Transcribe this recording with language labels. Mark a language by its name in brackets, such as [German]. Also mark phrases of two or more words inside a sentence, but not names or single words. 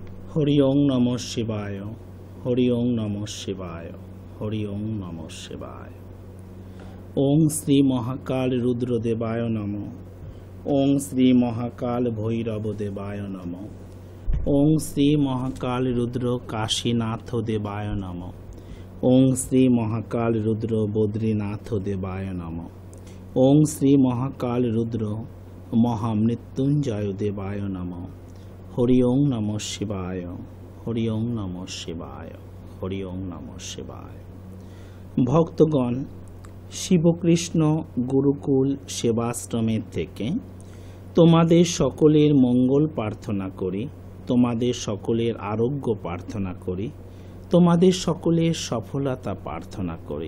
[Sanskrit] হরি ওং নমঃ শিবায়, হরি ওং নমঃ শিবায়, হরি ওং নমঃ শিবায়। ওং শ্রী মহাকাল রুদ্রদেবায় নমঃ, ওং শ্রী মহাকাল ভৈরব দেবায় নমঃ, ওং শ্রী মহাকাল রুদ্র কাশীনাথ দেবায় নমঃ, ওং শ্রী মহাকাল রুদ্র বদ্রীনাথ দেবায় নমঃ, ওং শ্রী মহাকাল রুদ্র মহামৃত্যুঞ্জয় দেবায় নমঃ। হরি ওং নমঃ শিবায়, হরি ওং নমঃ শিবায়, হরি ওং নমঃ শিবায়। [Bangla] ভক্তগণ, শিবকৃষ্ণ গুরুকুল সেবাশ্রমের থেকে তোমাদের সকলের মঙ্গল প্রার্থনা করি, তোমাদের সকলের আরোগ্য প্রার্থনা করি, তোমাদের সকলের সফলতা প্রার্থনা করি।